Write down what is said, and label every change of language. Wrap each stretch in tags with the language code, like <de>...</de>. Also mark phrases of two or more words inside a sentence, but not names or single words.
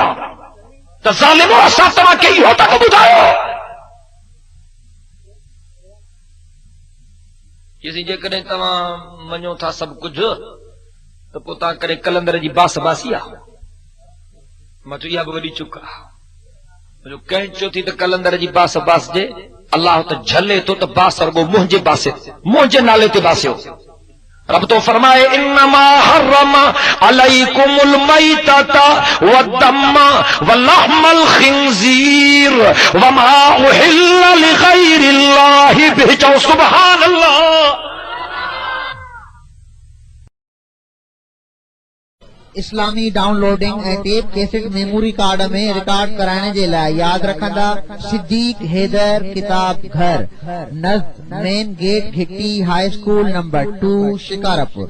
<sd>त ज़ालिमो, असां तव्हांखे इहो था ॿुधायो, जेकॾहिं तव्हां मञो था सभु कुझु त पोइ तव्हां करे कलंदर जी बास बासी आहे। मां चयो इहा बि वॾी चुक आहे। कंहिं चयो थी त कलंदर जी बास बासजे, अल्लाह त झले थो त बास रुगो मुंहिंजे बासे, मुंहिंजे नाले ते बासियो।</sd> <ar>रब तो फरमाए إنما حرم عليكم الميتة والدم ولحم الخنزير وما أهل لغير الله به. سبحان الله.</ar> <sd>इस्लामी डाउनलोडिंग ऐं</sd> <en>tape cassette memory card</en> <sd>में रिकॉर्ड कराइण जे लाइ यादि रखंदा सिद्दीक हैदर किताब घर, नज़द</sd> <en>main gate</en> <sd>घिटी</sd> <en>high school</en> <sd>नंबर 2 शिकारपुर।</sd>